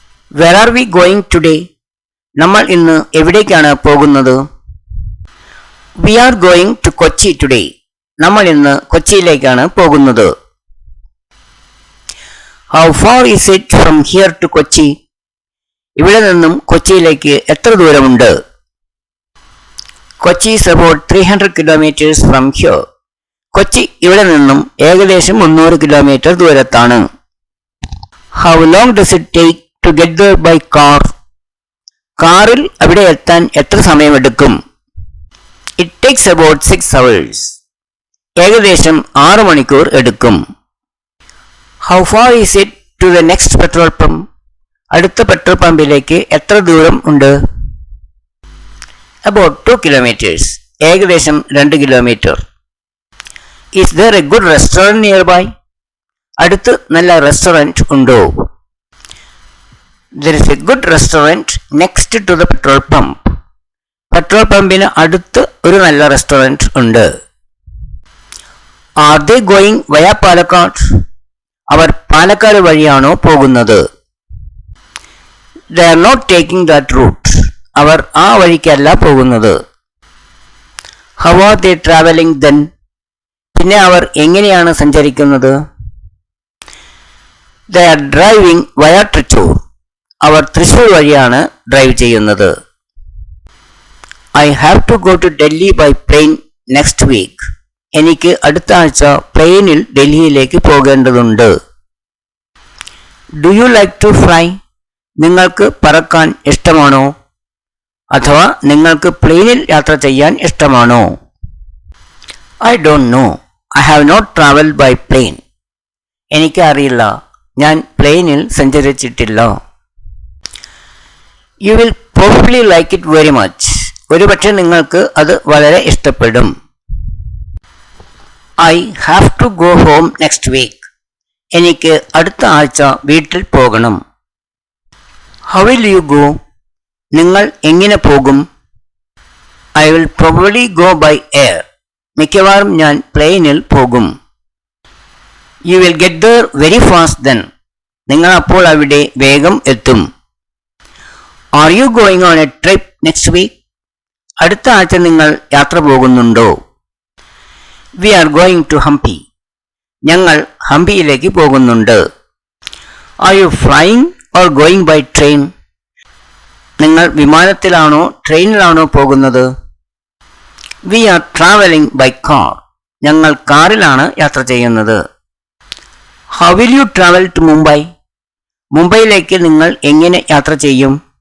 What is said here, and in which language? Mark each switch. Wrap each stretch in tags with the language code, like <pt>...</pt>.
<en>Where are we going today?</en> <ml>നമ്മൾ ഇന്ന് എവിടേക്കാണ് പോകുന്നത്?</ml> <en>We are going to Kochi today.</en> <ml>നമ്മൾ ഇന്ന് കൊച്ചിയിലേക്കാണ് പോകുന്നത്.</ml> <en>How far is it from here to Kochi?</en> <ml>ഇവിടെ നിന്നും കൊച്ചിയിലേക്ക് എത്ര ദൂരമുണ്ട്?</ml> <en>Kochi is about 300 kilometers from here.</en> <ml>Kochi ഇവിടെ നിന്നും ഏകദേശം 300 kilometre ദൂരത്താണ്.</ml> <en>How long does it take to get there by car?</en> <ml>കാറിൽ അവിടെ എത്താൻ എത്ര സമയമെടുക്കും?</ml> <en>It takes about 6 hours.</en> <ml>ഏകദേശം 6 മണിക്കൂർ എടുക്കും.</ml> <en>How far is it to the next petrol pump?</en> <ml>അടുത്ത പെട്രോൾ പമ്പിലേക്ക് എത്ര ദൂരം ഉണ്ട്?</ml> <en>About 2 kilometers.</en> <ml>ഏകദേശം 2 kilometre.</ml> <en>Is there a good restaurant nearby?</en> <ml>അടുത്ത് നല്ല റെസ്റ്റോറന്റ് ഉണ്ടോ?</ml> <en>There is a good restaurant next to the petrol pump.</en> <ml>Petrol പമ്പിന് അടുത്ത് ഒരു നല്ല റെസ്റ്റോറന്റ് ഉണ്ട്.</ml> <en>Are they going via Palakkad?</en> <ml>അവർ പാലക്കാട് വഴിയാണോ പോകുന്നത്?</ml> <en>They are not taking that route.</en> <ml>അവർ ആ വഴിക്കല്ല പോകുന്നത്.</ml> <en>How are they traveling then?</en> <ml>പിന്നെ അവർ എങ്ങനെയാണ് സഞ്ചരിക്കുന്നത്?</ml> <en>They are driving via Trichy.</en> <ml>അവർ തൃശ്ശൂർ വഴിയാണ് ഡ്രൈവ് ചെയ്യുന്നത്.</ml> <en>I have to go to Delhi by plane next week.</en> <ml>എനിക്ക് അടുത്ത ആഴ്ച പ്ലെയിനിൽ ഡൽഹിയിലേക്ക് പോകേണ്ടതുണ്ട്.</ml> <en>Do you like to fly?</en> <ml>നിങ്ങൾക്ക് പറക്കാൻ ഇഷ്ടമാണോ? അഥവാ നിങ്ങൾക്ക് പ്ലെയിനിൽ യാത്ര ചെയ്യാൻ ഇഷ്ടമാണോ?</ml> <en>I don't know. I have not traveled by plane.</en> <ml>എനിക്ക് അറിയില്ല. ഞാൻ പ്ലെയിനിൽ സഞ്ചരിച്ചിട്ടില്ല.</ml> <en>You will probably like it very much.</en> <ml>ഒരുപക്ഷെ നിങ്ങൾക്ക് അത് വളരെ ഇഷ്ടപ്പെടും.</ml> <en>I have to go home next week.</en> <ml>എനിക്ക് അടുത്ത ആഴ്ച വീട്ടിൽ പോകണം.</ml> <en>How will you go?</en> <ml>നിങ്ങൾ എങ്ങനെ പോകും?</ml> <en>I will probably go by air.</en> <ml>മിക്കവാറും ഞാൻ പ്ലെയിനിൽ പോകും.</ml> <en>You will get there very fast then.</en> <ml>നിങ്ങൾ അപ്പോൾ അവിടെ വേഗം എത്തും.</ml> <en>Are you going on a trip next week?</en> <ml>അടുത്ത ആഴ്ച നിങ്ങൾ യാത്ര പോകുന്നുണ്ടോ?</ml> <en>We are going to Hampi.</en> <ml>ഞങ്ങൾ ഹംപിയിലേക്ക് പോകുന്നുണ്ട്.</ml> <en>Are you flying or going by train?</en> <ml>നിങ്ങൾ വിമാനത്തിലാണോ ട്രെയിനിലാണോ പോകുന്നത്?</ml> <en>We are traveling by car.</en> <ml>ഞങ്ങൾ കാറിലാണ് യാത്ര ചെയ്യുന്നത്.</ml> <en>How will you travel to Mumbai?</en> <ml>മുംബൈയിലേക്ക് നിങ്ങൾ എങ്ങനെ യാത്ര ചെയ്യും?</ml>